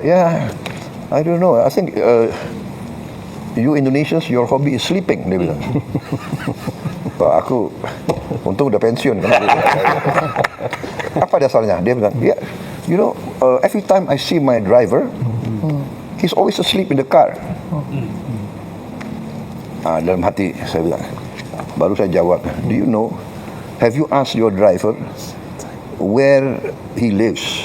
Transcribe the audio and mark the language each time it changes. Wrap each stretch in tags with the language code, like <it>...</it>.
<en>Ya, I don't know, I think you Indonesians, your hobby is sleeping,</en> <id>dia bilang. Pak, aku untung udah pensiun kan. Apa dasarnya? Dia bilang,</id> <en>yeah, you know, every time I see my driver, he's always asleep in the car.</en> <id>Dalam hati saya bilang, baru saya jawab,</id> <en>do you know, have you asked your driver where he lives?</en>